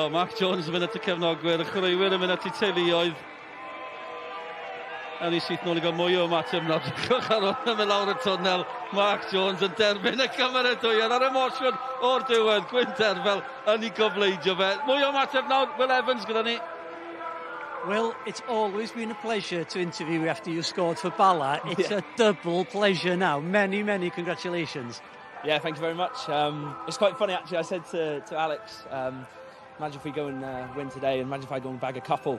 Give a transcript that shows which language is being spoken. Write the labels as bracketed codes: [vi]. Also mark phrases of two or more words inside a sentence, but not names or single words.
[cy] Mark Jones yn mynd at y cefnogwyr, y chwaraewyr yn mynd at eu teuluoedd. A ni sydd nôl i gael mwy o ymateb nawr. Drwch ar hwn yn mynd lawr y twnnel. Mark Jones yn derbyn y cymeradwyaeth ar emosiwn o'r diwedd. Gwyn Derfel yn ei gofleidio fe. Mwy o ymateb nawr. Will Evans gyda ni. [en] Well, it's always been a pleasure to interview you after you scored for Bala. It's a double pleasure now. Many, many congratulations. Yeah, thank you very much. It's quite funny actually. I said to Alex, imagine if we go and win today, and imagine if I go and bag a couple.